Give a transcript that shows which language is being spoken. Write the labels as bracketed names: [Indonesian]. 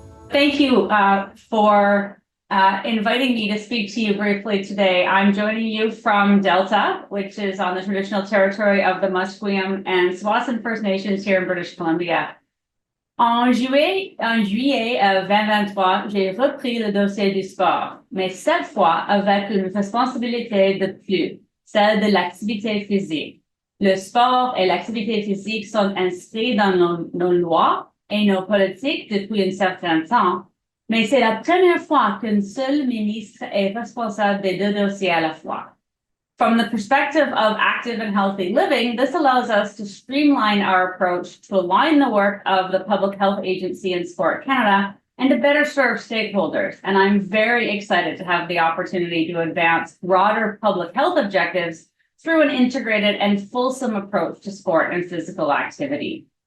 [English] Thank you for inviting me to speak to you briefly today. I'm joining you from Delta, which is on the traditional territory of the Musqueam and Tsawwassen First Nations here in British Columbia. [French] En juillet 2023, j'ai repris le dossier du sport, mais cette fois avec une responsabilité de plus, celle de l'activité physique. Le sport et l'activité physique sont inscrits dans nos lois et nos politiques depuis un certain temps, mais c'est la première fois qu'un seul ministre est responsable des deux dossiers à la fois. [English] From the perspective of active and healthy living, this allows us to streamline our approach to align the work of the Public Health Agency and Sport Canada and to better serve stakeholders. And I'm very excited to have the opportunity to advance broader public health objectives through an integrated and fulsome approach to sport and physical activity.